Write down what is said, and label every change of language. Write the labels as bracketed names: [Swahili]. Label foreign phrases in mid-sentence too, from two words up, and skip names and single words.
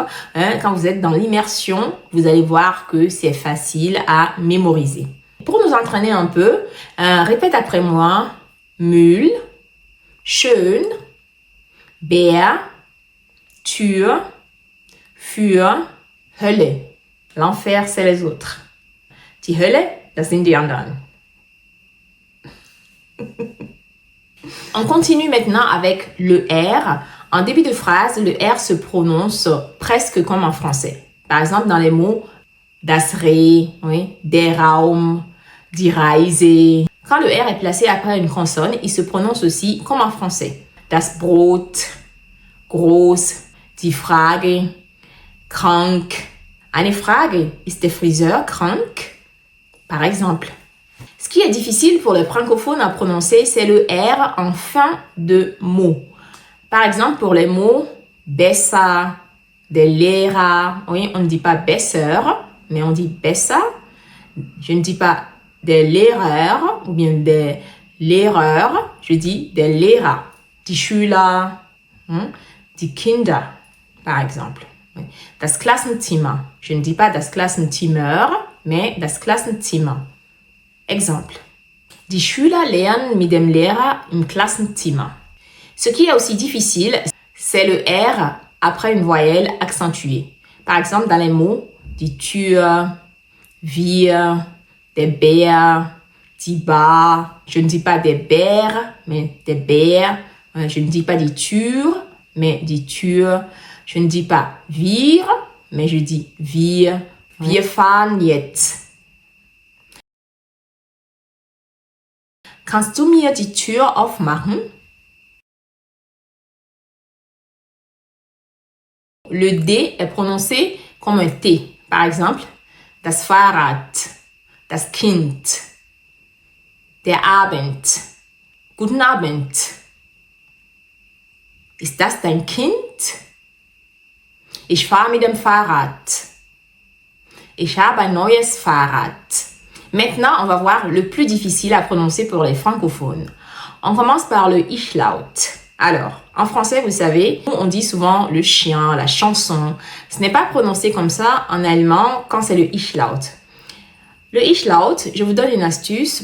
[French] Quand vous êtes dans l'immersion, vous allez voir que c'est facile à mémoriser. Pour nous entraîner un peu, répète après moi. [German] Müll, schön, Bär, Tür, für, Hölle. [French] L'enfer, c'est les autres. [German] Die Hölle, das sind die anderen. [French] On continue maintenant avec le R. En début de phrase, le R se prononce presque comme en français. Par exemple, dans les mots [German] das Reh, [French] oui, [German] der Raum, die Reise. [French] Quand le R est placé après une consonne, il se prononce aussi comme en français. [German] Das Brot, groß, die Frage, krank. Eine Frage, ist der Friseur krank? [French] Par exemple. Ce qui est difficile pour les francophones à prononcer, c'est le R en fin de mot. Par exemple, pour les mots [German] besser, der Lehrer, [French] oui, on ne dit pas besser, mais on dit besser. Je ne dis pas [German] der Lehrer [French] ou bien [German] der Lehrer, [French] je dis [German] der Lehrer. Die Schüler, die Kinder, [French] par exemple. [German] Das Klassenzimmer. [French] Je ne dis pas [German] das Klassenzimmer, [French] mais [German] das Klassenzimmer. [French] Exemple. [German] Die Schüler lernen mit dem Lehrer im Klassenzimmer. [French] Ce qui est aussi difficile, c'est le R après une voyelle accentuée. Par exemple, dans les mots [German] die Tür, wir, der Bär, die Bar. [French] Je ne dis pas [German] der Bär, [French] mais [German] der Bär. [French] Je ne dis pas [German] die Tür, [French] mais [German] die Tür. [French] Je ne dis pas wir, mais je dis wir. [German] Wir fahren jetzt. Kannst du mir die Tür aufmachen? [French] Le D est prononcé comme un T. Par exemple, [German] das Fahrrad, das Kind, der Abend, guten Abend. Ist das dein Kind? Ich fahre mit dem Fahrrad. Ich habe ein neues Fahrrad. [French] Maintenant, on va voir le plus difficile à prononcer pour les francophones. On commence par le Ich-Laut. Alors, en français, vous savez, on dit souvent le chien, la chanson. Ce n'est pas prononcé comme ça en allemand quand c'est le Ich-Laut. Le Ich-Laut, je vous donne une astuce.